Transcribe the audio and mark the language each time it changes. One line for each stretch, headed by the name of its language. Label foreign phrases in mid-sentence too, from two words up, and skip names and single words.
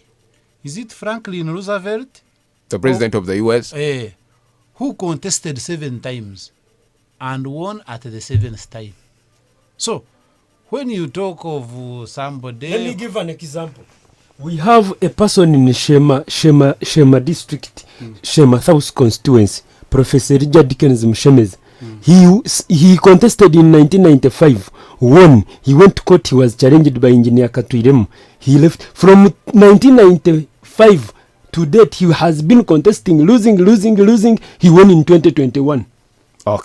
English: Is it Franklin Roosevelt? The president of the US? Who contested 7 times and won at the 7th time. So, when you talk of somebody... Let me give an example. We have a person in Shema district, Shema South constituency, Professor Richard Dickens Mshemez. He contested in 1995, won. He went to court, he was challenged by Engineer Katwiremu. He left. From 1995 to date, he has been contesting, losing. He won in 2021. Okay.